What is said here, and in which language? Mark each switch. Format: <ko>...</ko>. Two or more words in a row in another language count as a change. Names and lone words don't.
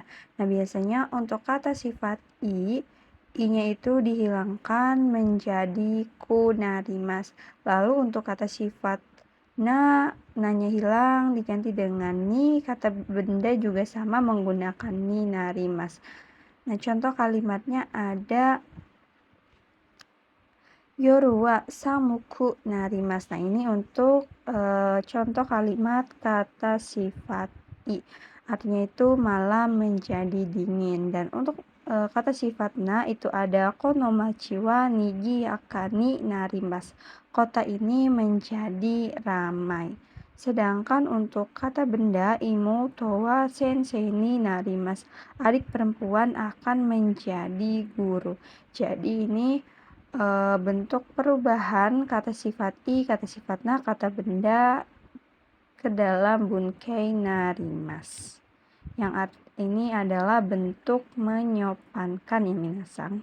<id>Nah biasanya untuk kata sifat i-nya itu dihilangkan menjadi</id> <ja>くなります.</ja> <id>Lalu untuk kata sifat na-nya hilang diganti dengan ni. Kata benda juga sama menggunakan</id> <ja>になります.</ja> <id>Nah contoh kalimatnya ada</id> <ja>夜は寒くなります.</ja> <id>Nah ini untuk contoh kalimat kata sifat i, artinya itu malam menjadi dingin. Dan untuk kata sifat na itu ada</id> <ja>この町はにぎやかになります.</ja> <id>Kota ini menjadi ramai. Sedangkan untuk kata benda</id> <ja>妹は先生になります.</ja> <id>Adik perempuan akan menjadi guru. Jadi ini bentuk perubahan kata sifat i, kata sifat na, kata benda ke dalam</id> <ja>文型なります.</ja> <id>Yang ini adalah bentuk menyopankan ya minasan.</id>